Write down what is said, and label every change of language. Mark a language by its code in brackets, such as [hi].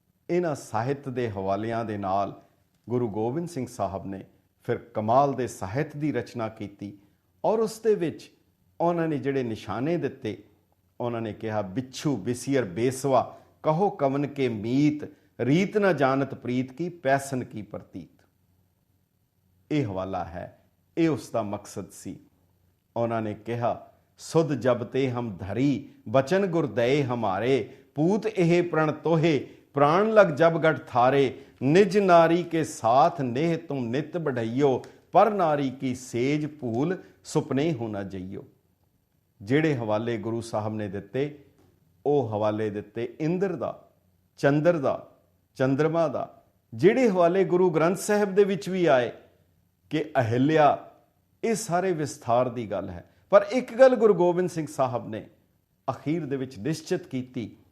[pa] ਇਹਨਾਂ ਸਾਹਿਤ ਦੇ ਹਵਾਲਿਆਂ ਦੇ ਨਾਲ ਗੁਰੂ ਗੋਬਿੰਦ ਸਿੰਘ ਸਾਹਿਬ ਨੇ ਫਿਰ ਕਮਾਲ ਦੇ ਸਾਹਿਤ ਦੀ ਰਚਨਾ ਕੀਤੀ ਔਰ ਉਸ ਦੇ ਵਿੱਚ ਉਹਨਾਂ ਨੇ ਜਿਹੜੇ ਨਿਸ਼ਾਨੇ ਦਿੱਤੇ, ਉਹਨਾਂ ਨੇ ਕਿਹਾ, [bra] ਬਿੱਛੂ ਬਿਸੀਅਰ ਬੇਸਵਾ ਕਹੋ ਕਵਨ ਕੇ ਮੀਤ, ਰੀਤ ਨਾ ਜਾਣਤ ਪ੍ਰੀਤ ਕੀ ਪੈਸਨ ਕੀ ਪ੍ਰਤੀਤ। [pa] ਇਹ ਹਵਾਲਾ ਹੈ, ਇਹ ਉਸ ਦਾ ਮਕਸਦ ਸੀ। ਉਹਨਾਂ ਨੇ ਕਿਹਾ, [bra] ਸੁਧ ਜਬ ਤੇ ਹਮ ਧਰੀ ਬਚਨ ਗੁਰਦਏ ਹਮਾਰੇ, पूत एहे प्रण तोहे, प्राण लग जब गठ थारे, निज नारी के साथ नेह तुम नित बढ़इयो, पर नारी की सेज भूल सुपने हो ना जइयो। [pa] ਜਿਹੜੇ ਹਵਾਲੇ ਗੁਰੂ ਸਾਹਿਬ ਨੇ ਦਿੱਤੇ ਉਹ ਹਵਾਲੇ ਦਿੱਤੇ ਇੰਦਰ ਦਾ, ਚੰਦਰ ਦਾ, ਚੰਦਰਮਾ ਦਾ। ਜਿਹੜੇ ਹਵਾਲੇ ਗੁਰੂ ਗ੍ਰੰਥ ਸਾਹਿਬ ਦੇ ਵਿੱਚ ਵੀ ਆਏ ਕਿ ਅਹਿਲਿਆ, ਇਹ ਸਾਰੇ ਵਿਸਥਾਰ ਦੀ ਗੱਲ ਹੈ। ਪਰ ਇੱਕ ਗੱਲ ਗੁਰੂ ਗੋਬਿੰਦ ਸਿੰਘ ਸਾਹਿਬ ਨੇ ਅਖੀਰ ਦੇ ਵਿੱਚ ਨਿਸ਼ਚਿਤ ਕੀਤੀ।